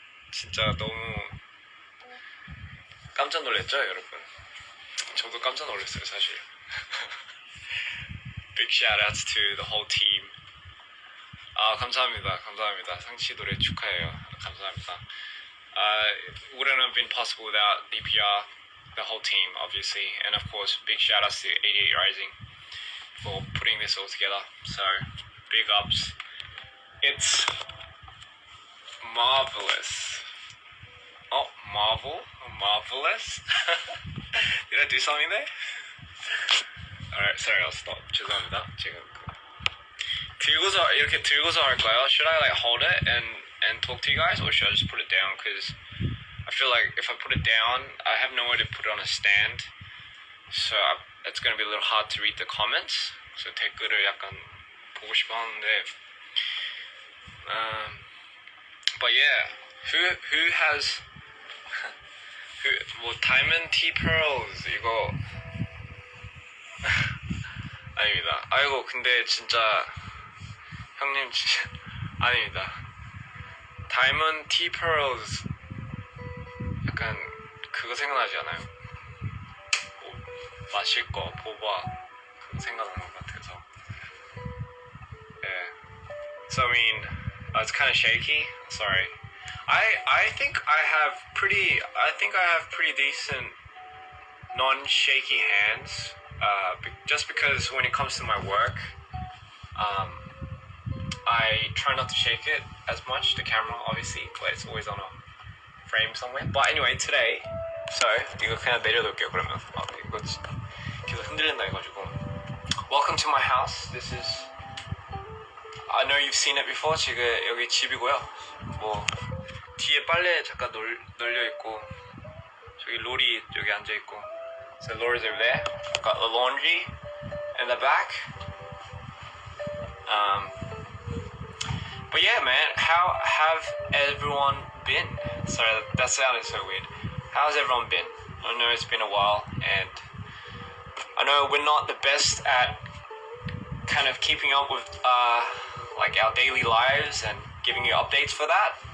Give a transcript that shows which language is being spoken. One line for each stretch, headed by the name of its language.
Korean: 진짜 너무 깜짝 놀랐죠, 여러분? 저도 깜짝 놀랐어요, 사실.
English: Big shout outs to the whole team.
Korean: 감사합니다. 상치 노래 축하해요. 감사합니다.
English: It wouldn't have been possible without dpr, the whole team, obviously, and of course, big shout outs to 88 Rising for putting this all together. So, big ups. It's marvelous. Oh, marvelous? Did I do something there? Alright, sorry, I'll stop.
Korean: 죄송합니다. 지금 이렇게 들고서 할까요?
English: Should I like hold it and talk to you guys, or should I just put it down? Because I feel like if I put it down, I have nowhere to put it on a stand, so it's gonna be a little hard to read the comments.
Korean: So 댓글을 약간 보고 싶어 하는데,
English: but yeah, who has
Korean: 뭐 Diamond Tea Pearls 이거 아닙니다. 아이고 근데 진짜 형님 진짜 아닙니다. Diamond Tea Pearls 약간 그거 생각나지 않아요? 뭐 마실 거 보바 그거 생각나는 것 같아서.
English: Yeah. So I mean, it's kind of shaky. Sorry. I think I have pretty decent non-shaky hands. Just because when it comes to my work, I try not to shake it as much, the camera obviously, but it's always on a frame somewhere. But anyway, today, so
Korean: 이거 그냥 내려놓을게요 그러면. 이거 계속 흔들린다 해가지고.
English: Welcome to my house. This is, I know you've seen it before.
Korean: 지금 여기 집이고요. 뭐 뒤에 빨래 잠깐 널려 있고, 저기 로리 여기 앉아 있고.
English: So Laura's over there. Got the laundry in the back. But yeah, man, how have everyone been? Sorry, that sounded so weird. How's everyone been? I know it's been a while, and I know we're not the best at kind of keeping up with like our daily lives and giving you updates for that.